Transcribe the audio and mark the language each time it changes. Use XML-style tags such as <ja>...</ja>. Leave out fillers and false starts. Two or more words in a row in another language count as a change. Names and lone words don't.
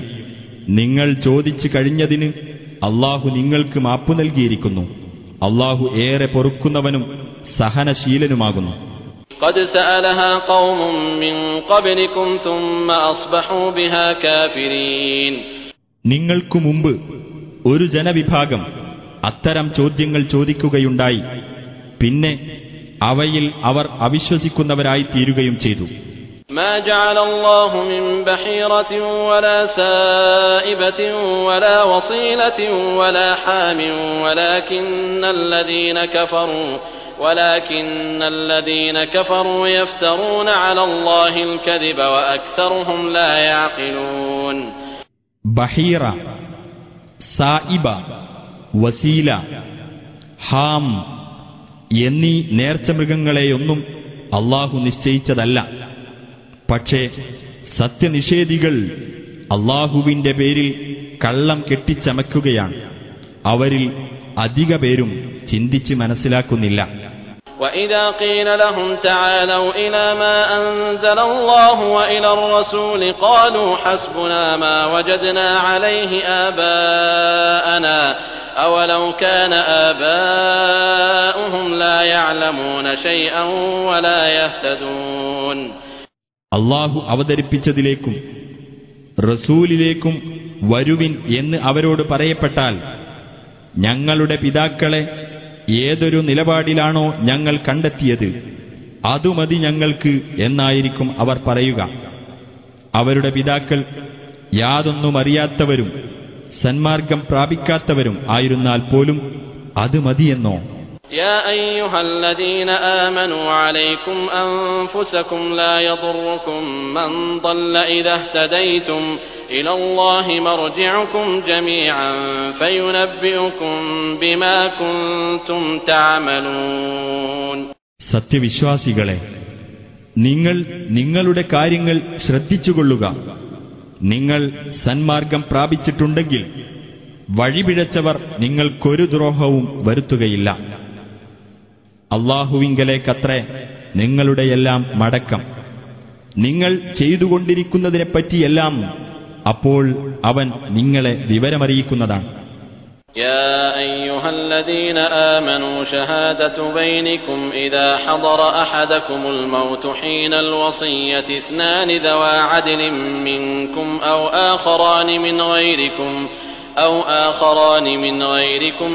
<ml>നിങ്ങൾ ചോദിച്ചു കഴിഞ്ഞതിന് അല്ലാഹു നിങ്ങൾക്ക് മാപ്പു നൽകിയിരിക്കുന്നു. അല്ലാഹു ഏറെ പൊറുക്കുന്നവനും സഹനശീലനുമാകുന്നു.</ml> <ar>قد سألها قوم من قبلكم ثم أصبحوا بها كافرين.</ar> <ml>നിങ്ങൾക്കു മുമ്പ് ഒരു ജനവിഭാഗം അത്തരം ചോദ്യങ്ങൾ ചോദിക്കുകയുണ്ടായി. പിന്നെ അവയിൽ അവർ അവിശ്വസിക്കുന്നവരായി തീരുകയും ചെയ്തു.</ml> <ar>ما جعل الله من بحيرة ولا سائبة ولا وصيلة ولا حام ولكن الذين كفروا يفترون على الله الكذب وأكثرهم لا يعقلون.</ar> <ml>ബഹീറ, സായിബ, വസീല, ഹാം എന്നീ നേർച്ചമൃഗങ്ങളെയൊന്നും അല്ലാഹു നിശ്ചയിച്ചതല്ല. പക്ഷേ സത്യനിഷേധികൾ അല്ലാഹുവിന്റെ പേരിൽ കള്ളം കെട്ടിച്ചമയ്ക്കുകയാണ്. അവരിൽ അധിക പേരും ചിന്തിച്ച് മനസ്സിലാക്കുന്നില്ല.</ml> <ar>وَإِذَا قِيلَ لَهُمْ تَعَالَوْا إِلَى مَا أَنزَلَ اللَّهُ وَإِلَى الرَّسُولِ قَالُوا حَسْبُنَا مَا وَجَدْنَا عَلَيْهِ آبَاءَنَا أَوَلَوْ كَانَ آبَاؤُهُمْ لَا يَعْلَمُونَ شَيْئًا وَلَا يَهْتَدُونَ.</ar> <ml>അല്ലാഹു അവതരിപ്പിച്ചതിലേക്കും റസൂലിലേക്കും വരുവിൻ എന്ന് അവരോട് പറയപ്പെട്ടാൽ, ഞങ്ങളുടെ പിതാക്കളെ ഏതൊരു നിലപാടിലാണോ ഞങ്ങൾ കണ്ടെത്തിയത് അതുമതി ഞങ്ങൾക്ക് എന്നായിരിക്കും അവർ പറയുക. അവരുടെ പിതാക്കൾ യാതൊന്നും അറിയാത്തവരും സന്മാർഗം പ്രാപിക്കാത്തവരും ആയിരുന്നാൽ പോലും അത് മതിയെന്നോ?</ml> <ar>يا أيها الذين آمنوا عليكم أنفسكم لا يضركم من ضل إذا اهتديتم إلى الله مرجعكم جميعا فينبئكم بما كنتم تعملون.</ar> <ml>സത്യവിശ്വാസികളെ, നിങ്ങൾ നിങ്ങളുടെ കാര്യങ്ങൾ ശ്രദ്ധിച്ചുകൊള്ളുക. നിങ്ങൾ സന്മാർഗം പ്രാപിച്ചിട്ടുണ്ടെങ്കിൽ വഴിപിഴച്ചവർ നിങ്ങൾക്കൊരു ദ്രോഹവും വരുത്തുകയില്ല. അല്ലാഹുവിങ്കലേക്കത്രേ നിങ്ങളുടെയെല്ലാം മടക്കം. നിങ്ങൾ ചെയ്തുകൊണ്ടിരിക്കുന്നതിനെപ്പറ്റിയെല്ലാം അപ്പോൾ അവൻ നിങ്ങളെ വിവരമറിയിക്കുന്നതാണ്.</ml> <ar>يا أيها الذين آمنوا شهادة بينكم إذا حضر أحدكم الموت حين الوصية اثنان ذوى عدل منكم أو آخران من غيركم أو آخران من غيركم</ar>